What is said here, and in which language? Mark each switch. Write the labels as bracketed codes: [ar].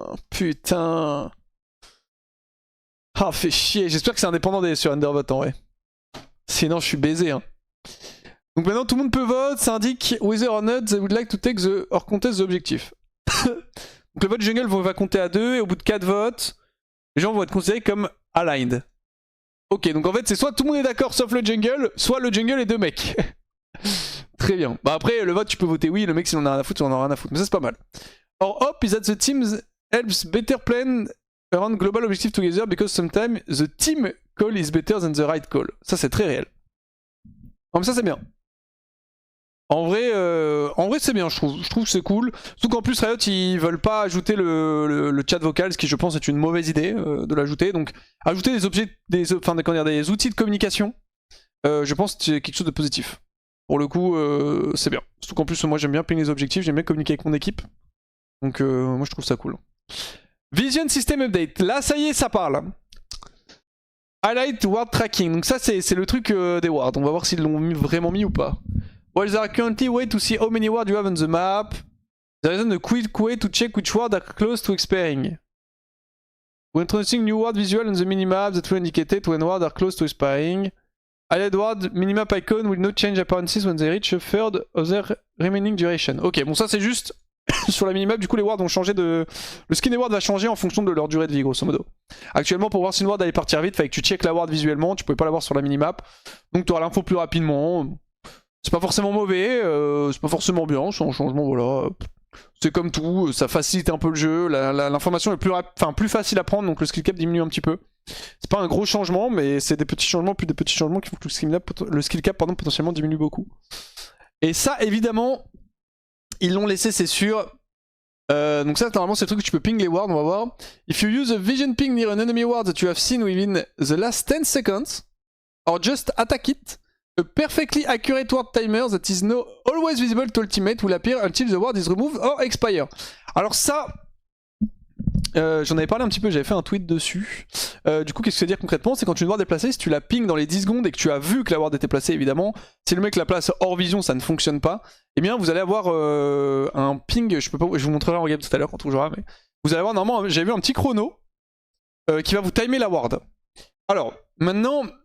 [fr] Putain. Ah, fait chier. J'espère que c'est indépendant des surrender vote en vrai. Sinon, je suis baisé. Hein. Donc maintenant, tout le monde peut vote. Ça indique [en] whether or not they would like to take the or contest the objective. [fr] Donc le vote jungle va compter à 2 et au bout de 4 votes, les gens vont être considérés comme aligned. Ok, donc en fait, c'est soit tout le monde est d'accord sauf le jungle, soit le jungle et 2 mecs. Très bien. Bah après, le vote, tu peux voter oui. Le mec, s'il en a rien à foutre, il en a rien à foutre. Mais ça, c'est pas mal. [en] Our hope is that the teams helps better plan around global objective together because sometimes the team call is better than the right call. [fr] Ça c'est très réel. Comme ça c'est bien. En vrai c'est bien, je trouve que c'est cool. Surtout qu'en plus Riot ils veulent pas ajouter le chat vocal, ce qui je pense est une mauvaise idée de l'ajouter. Donc ajouter des outils de communication, je pense que c'est quelque chose de positif. Pour le coup c'est bien. Surtout qu'en plus moi j'aime bien ping les objectifs, j'aime bien communiquer avec mon équipe. Donc moi je trouve ça cool. [en] Vision System Update, [fr] là ça y est ça parle. [en] Highlight Ward Tracking, [fr] donc ça c'est le truc des wards, on va voir s'ils l'ont vraiment mis ou pas. [en] While there are currently ways to see how many wards you have on the map, there isn't a quick way to check which wards are close to expiring. We're introducing new ward visual on the minimap that will indicate when wards are close to expiring. Highlight ward minimap icon will not change appearances when they reach a third of their remaining duration. [fr] Ok, bon ça c'est juste sur la minimap, du coup les wards vont changer de... Le skin des wards va changer en fonction de leur durée de vie grosso modo. Actuellement pour voir si une ward allait partir vite, fallait que tu check la ward visuellement, tu pouvais pas la voir sur la minimap. Donc tu auras l'info plus rapidement. C'est pas forcément mauvais, c'est pas forcément bien, c'est un changement, voilà. C'est comme tout, ça facilite un peu le jeu, l'information est plus facile à prendre, donc le skill cap diminue un petit peu. C'est pas un gros changement, mais c'est des petits changements, plus des petits changements qui font que le skill cap potentiellement diminue beaucoup. Et ça, évidemment, ils l'ont laissé, c'est sûr. Donc ça, normalement, c'est le truc que tu peux ping les wards, on va voir. [en] If you use a vision ping near an enemy ward that you have seen within the last 10 seconds, or just attack it, a perfectly accurate ward timer that is now always visible to ultimate will appear until the ward is removed or expire. [fr] Alors ça, j'en avais parlé un petit peu, j'avais fait un tweet dessus. Du coup, qu'est-ce que ça veut dire concrètement? C'est quand une ward est placée, si tu la ping dans les 10 secondes et que tu as vu que la ward était placée, évidemment, si le mec la place hors vision, ça ne fonctionne pas, eh bien vous allez avoir un ping, je vous montrerai en game tout à l'heure quand on jouera, mais vous allez avoir normalement, j'avais vu un petit chrono qui va vous timer la ward. Alors, maintenant...